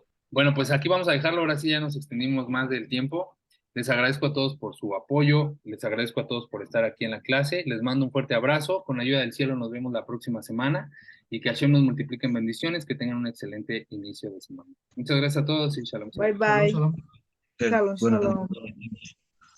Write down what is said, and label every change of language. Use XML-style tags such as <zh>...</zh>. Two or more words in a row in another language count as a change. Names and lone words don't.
<es>Bueno, pues aquí vamos a dejarlo. Ahora sí ya nos extendimos más del tiempo. Les agradezco a todos por su apoyo. Les agradezco a todos por estar aquí en la clase. Les mando un fuerte abrazo. Con la ayuda del cielo nos vemos la próxima semana y que Hashem nos multiplique en bendiciones. Que tengan un excelente inicio de semana. Muchas gracias a todos y shalom. bye Shalom, bye. shalom. Shalom, Bueno, shalom.</es>